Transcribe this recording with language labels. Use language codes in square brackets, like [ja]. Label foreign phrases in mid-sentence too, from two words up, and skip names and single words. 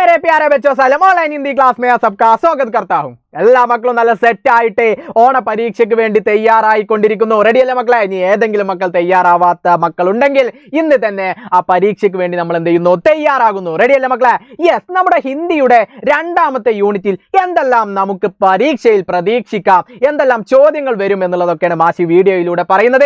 [hi] प्यारे बच्चों सलाम ऑनलाइन हिंदी क्लास में सबका स्वागत करता हूं। [ml] എല്ലാ മക്കളും നല്ല സെറ്റ് ആയിട്ട് ഓണ പരീക്ഷയ്ക്ക് വേണ്ടി തയ്യാറായിക്കൊണ്ടിരിക്കുന്നു. റെഡിയല്ലേ മക്കളെ? ഇനി ഏതെങ്കിലും മക്കൾ തയ്യാറാവാത്ത മക്കളുണ്ടെങ്കിൽ ഇന്ന് തന്നെ ആ പരീക്ഷയ്ക്ക് വേണ്ടി നമ്മൾ എന്ത് ചെയ്യുന്നു? തയ്യാറാകുന്നു. റെഡിയല്ലേ മക്കളെ? യെസ്, നമ്മുടെ ഹിന്ദിയുടെ രണ്ടാമത്തെ യൂണിറ്റിൽ എന്തെല്ലാം നമുക്ക് പരീക്ഷയിൽ പ്രതീക്ഷിക്കാം, എന്തെല്ലാം ചോദ്യങ്ങൾ വരും എന്നുള്ളതൊക്കെയാണ് മാഷി വീഡിയോയിലൂടെ പറയുന്നത്.